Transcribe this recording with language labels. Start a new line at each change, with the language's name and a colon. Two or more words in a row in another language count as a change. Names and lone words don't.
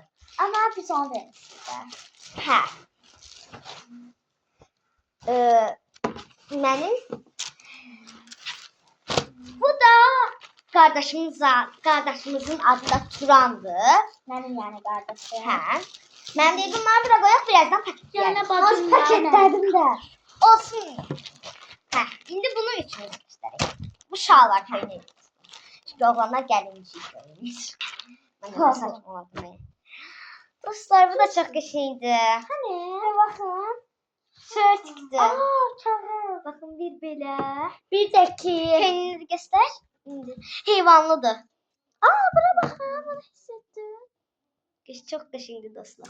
Turkish: Ama biz onu veririz. Ha.
Azerbaijani: Mənim bu da qardaşımızın adı da Turandır.
Turkish: Benim yani kardeşim.
Azerbaijani: Hə. Mən deyim bunları bura qoyaq, birazdan paketləyelim.
Turkish: Yani bacım
Azerbaijani: paketlədim də. Olsun. Hə, indi bunu üçümüz göstərək. Bu şallar köynək. Çünki oğlanlar gəlinciyi görmüş. Mən də saçmaladım. Dostlar bu da çok qəşəngdir. Hani?
Turkish: Bakın. Şöyle çıktı.
Azerbaijani: Aa, çağır.
Turkish: Bakın bir belə. Bir de ki. Kendini göster. Heyvanlıdır. Buna bakın. Bunu hissettim.
Azerbaijani: Çok qəşəngdir dostlar.